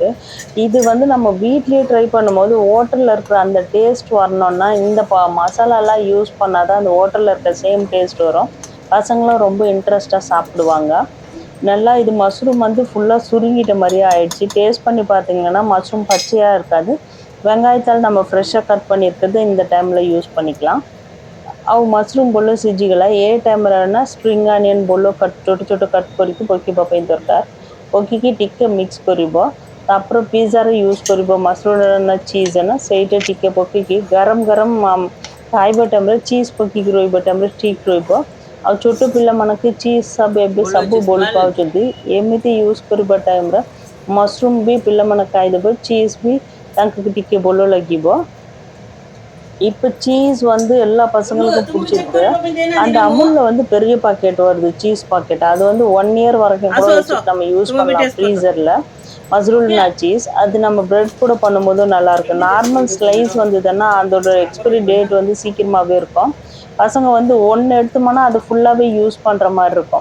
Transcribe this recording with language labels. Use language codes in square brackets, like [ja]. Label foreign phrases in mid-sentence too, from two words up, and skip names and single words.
[ta] இது வந்து நம்ம வீட்லேயே ட்ரை பண்ணும்போது ஹோட்டலில் இருக்கிற அந்த டேஸ்ட் வரணுன்னா இந்த மசாலாலாம் யூஸ் பண்ணால் தான் அந்த ஹோட்டலில் இருக்கிற [en] same taste [ta] வரும், பசங்களும் ரொம்ப இன்ட்ரெஸ்ட்டாக சாப்பிடுவாங்க। நல்லா இது மஷ்ரூம் வந்து ஃபுல்லாக சுருங்கிட்ட மாதிரியே ஆயிடுச்சு। டேஸ்ட் பண்ணி பார்த்தீங்கன்னா மஷ்ரூம் பச்சையாக இருக்காது। வெங்காயத்தால் நம்ம ஃப்ரெஷ்ஷாக கட் பண்ணியிருக்கிறது இந்த டைமில் யூஸ் பண்ணிக்கலாம்। [or] ଆଉ ମସରୁମ୍ ବୋଲ ସିଝିଗଲା। ଏ ଟାଇମ୍ରେ ନା [en] spring onion [or] ବୋଲ ଛୋଟ ଛୋଟ କଟ୍ କରିକି ପକାଇବା ପାଇଁ ଦରକାର। ପକାଇକି ଟିକେ ମିକ୍ସ କରିବ। ତାପରେ ପିଜ୍ଜାରେ ୟୁଜ୍ କରିବ ମସରୁମ୍ ନା ଚିଜ୍ ନା ସେଇଟା ଟିକେ ପକାଇକି ଗରମ ଗରମ ଖାଇବା ଟାଇମ୍ରେ ଚିଜ୍ ପକାଇକି ରହିବା ଟାଇମ୍ରେ ଠିକ୍ ରହିବ। ଆଉ ଛୋଟ ପିଲାମାନଙ୍କୁ ଚିଜ୍ ଏବେ ସବୁ ଭଲ ପାଉଛନ୍ତି, ଏମିତି ୟୁଜ୍ କରିବା ଟାଇମ୍ରେ ମସରୁମ୍ ବି ପିଲାମାନେ ଖାଇଦେବେ, ଚିଜ୍ ବି ତାଙ୍କୁ ଟିକେ ଭଲ ଲାଗିବ। [ta] இப்போ சீஸ் வந்து எல்லா பசங்களுக்கும் பிடிச்சிருக்கு। அந்த அமுலில் வந்து பெரிய பாக்கெட் வருது சீஸ் பாக்கெட், அது வந்து 1 இயர் வரைக்கும் கூட வச்சுட்டு நம்ம யூஸ் பண்ணலாம் ஃப்ரீசரில்। மஸ்ரூல்னா சீஸ் அது நம்ம பிரெட் கூட பண்ணும்போது நல்லாயிருக்கும்। [en] normal slice [ta] வந்ததுன்னா அதோட [en] expiry date [ta] வந்து சீக்கிரமாகவே இருக்கும், பசங்க வந்து ஒன்று எடுத்தோம்னா அது ஃபுல்லாகவே யூஸ் பண்ணுற மாதிரி இருக்கும்।